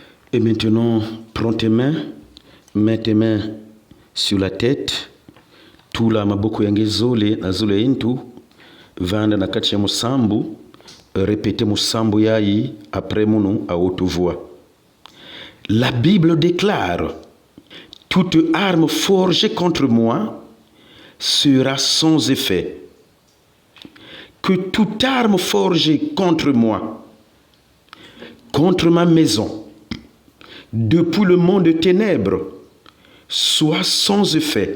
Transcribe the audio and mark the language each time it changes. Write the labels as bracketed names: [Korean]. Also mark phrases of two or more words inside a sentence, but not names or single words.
[French] Et maintenant, prends tes mains, mets tes mains sur la tête. [Kituba (Democratic Republic of Congo)] Tula maboko yange zole na zole intu. Vanda na kati ya musambu. [French] Répétez [Kituba (Democratic Republic of Congo)] musambu yayi [French] après munu à haute voix. La Bible déclare: toute arme forgée contre moi sera sans effet. Que toute arme forgée contre moi, contre ma maison, depuis le monde des ténèbres, soit sans effet.